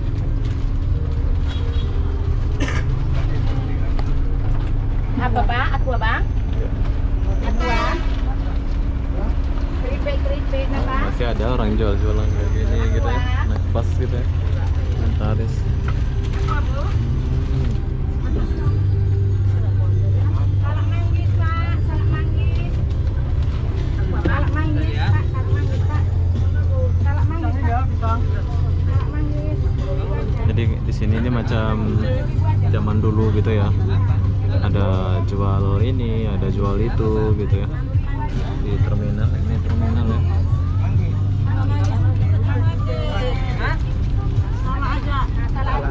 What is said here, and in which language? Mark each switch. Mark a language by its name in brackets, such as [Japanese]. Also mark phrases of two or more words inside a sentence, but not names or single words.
[Indonesian] Apa Pak? Aqua Bang? Aqua? Keripik na Pak? Masih ada orang jual-jualan kayak gini gitu ya, naik bus gitu ya, Antares. Aqua Bu? Salak manggis Pak, salak manggis. Aqua Salak manggis Pak, salak manggis Pak. Salak manggis Pak. Salak manggis. Jadi di sini ini macam zaman dulu gitu ya. Ada jual ini, ada jual itu gitu ya. Di terminal, ini terminal ya. Salak aja. Salak.